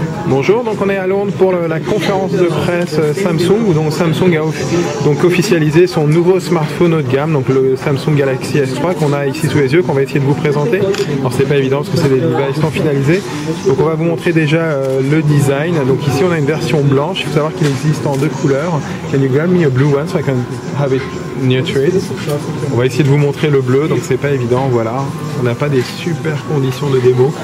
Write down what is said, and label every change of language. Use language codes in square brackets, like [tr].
[fr] Bonjour, donc on est à Londres pour la conférence de presse Samsung, où donc Samsung a donc officialisé son nouveau smartphone haut de gamme, donc le Samsung Galaxy S3 qu'on a ici sous les yeux, qu'on va essayer de vous présenter. Alors c'est pas évident parce que c'est des devices non finalisés, donc on va vous montrer déjà le design. Donc ici on a une version blanche, il faut savoir qu'il existe en deux couleurs. [en] Can you grab me a blue one so I can have it near to it? [fr] On va essayer de vous montrer le bleu, donc c'est pas évident, voilà. On n'a pas des super conditions de démo.